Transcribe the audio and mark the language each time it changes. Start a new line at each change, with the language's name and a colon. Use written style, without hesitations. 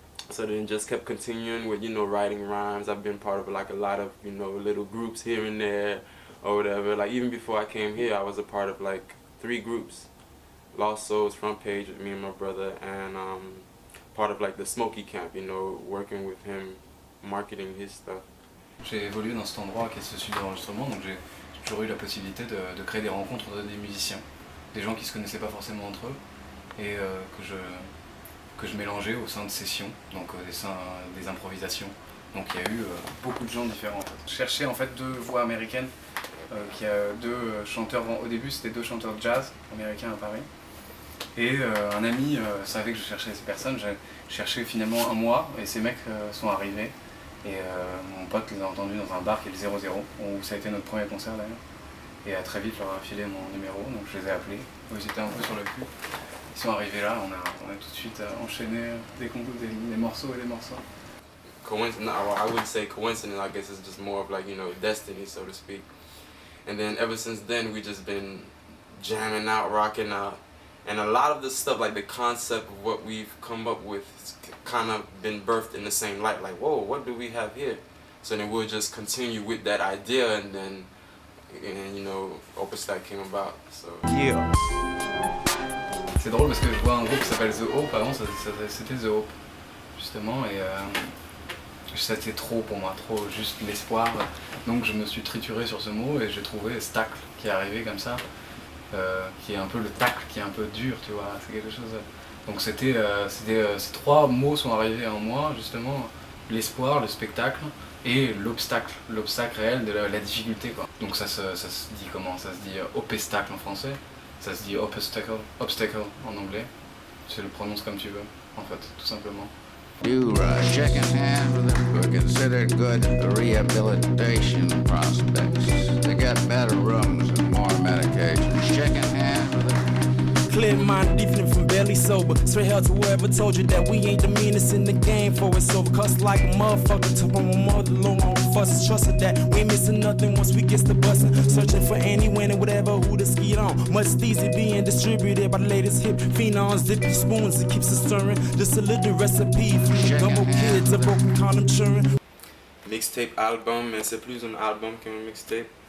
English: So then just kept continuing with, you know, writing rhymes. I've been part of like a lot of, you know, little groups here and there or whatever. Like even before I came here, I was a part of like 3 groups. Lost Souls, Front Page with me and my brother, and part of like the Smoky Camp, you know, working with him, marketing his stuff.
French: J'ai évolué dans cet endroit qui est ce studio d'enregistrement, donc j'ai toujours eu la possibilité de créer des rencontres entre des musiciens, des gens qui se connaissaient pas forcément entre eux, et que je mélangeais au sein de sessions, donc des improvisations. Donc il y a eu beaucoup de gens différents en fait. Je cherchais en fait 2 voix américaines, qui a 2 chanteurs, au début c'était 2 chanteurs de jazz américains à Paris. Et un ami savait que je cherchais ces personnes, j'ai cherché finalement un mois et ces mecs sont arrivés. Et mon pote les a entendus dans un bar qui est le 00, où ça a été notre premier concert d'ailleurs. Et très vite je leur ai filé mon numéro, donc je les ai appelés. Ils étaient un peu sur le cul. Ils sont arrivés là, on a tout de suite enchaîné des morceaux et des morceaux.
English: Coincidence, I wouldn't say coincidence, I guess it's just more of like, you know, destiny, so to speak. And then ever since then, we just been jamming out, rocking out. And a lot of the stuff, like the concept of what we've come up with, it's kind of been birthed in the same light. Like, whoa, what do we have here? So then we'll just continue with that idea, and then, you know, Hopestacle came about. So Yeah.
French: C'est drôle parce que je vois un groupe qui s'appelle The Hope, avant c'était The Hope, justement, et c'était trop pour moi, trop juste l'espoir. Donc je me suis trituré sur ce mot et j'ai trouvé stacle qui est arrivé comme ça, qui est un peu le tacle, qui est un peu dur, tu vois, c'est quelque chose. Donc ces 3 mots sont arrivés en moi, justement, l'espoir, le spectacle et l'obstacle réel de la difficulté, quoi. Donc ça se dit comment? Ça se dit Hopestacle en français, ça se dit Hopestacle en anglais. Tu le prononces comme tu veux, en fait, tout simplement.
English: You checking hands with them who are considered good rehabilitation prospects. They got better rooms and more medications. Checking hands with them. Clear mind, different from barely sober. Straight hell to whoever told you that we ain't the meanest in the game for it's over. Cuss like a motherfucker, took on my mother long on fuss. Trusted that we ain't missing nothing once we get the bustin'. Searching for any winner, whatever, who to ski on. Must easy being distributed by the latest hip phenoms. Zippy spoons, it keeps us stirring. Just a little recipe from the gumbo kids, a broken condom churning.
French: Mixtape album, mais c'est plus un album qu'un mixtape.